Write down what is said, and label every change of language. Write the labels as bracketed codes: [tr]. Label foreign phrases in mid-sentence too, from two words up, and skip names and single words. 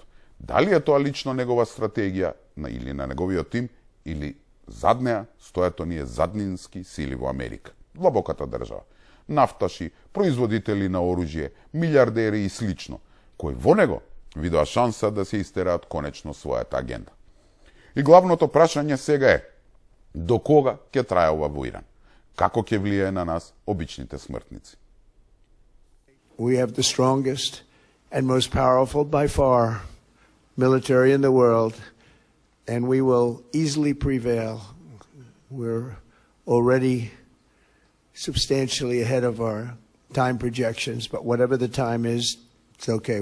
[mk] Дали е тоа лично негова стратегија или на неговиот тим, или зад неа стојат оние заднински сили во Америка, длабоката држава, нафташи, производители на оружје, милиардери и слично, кои во него видоа шанса да се истераат конечно својата агенда. И главното прашање сега е, до кога ќе трае ова во Иран? Како ќе влијае на нас, обичните смртници? [en] We have the strongest and most powerful by far military in the world, and we will easily prevail. We're already substantially ahead of our time projections, but whatever the time is, it's okay.